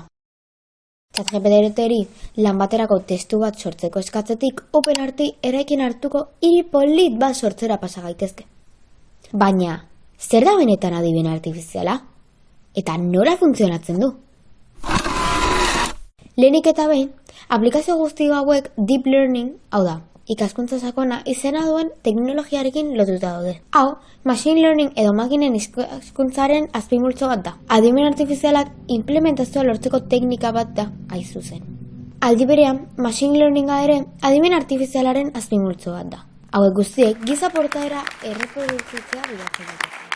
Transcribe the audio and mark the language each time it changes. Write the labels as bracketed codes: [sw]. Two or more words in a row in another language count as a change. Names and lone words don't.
[eu] ChatGPT-ri lan baterako testu bat sortzeko eskatzetik OpenRT eraikin hartuko hiri polit bat sortzera pasa gaitezke. Baina, zer da benetan adimen artifiziala? Eta nola funtzionatzen du? Lehenik eta behin, aplikazio guzti hauek [en] deep learning, [eu] hau da, ikaskuntza sakona izena duen teknologiarekin lotuta daude. Hau, [en] machine learning [eu] edo makinen ikaskuntzaren azpimultzo bat da. Adimen artifizialak implementazioa lortzeko teknika bat da, hain zuzen. Aldi berean, [en] machine learninga [eu] ere adimen artifizialaren azpimultzo bat da. Hauek guztiek giza portaera erreproduzitzea bilatzen dute.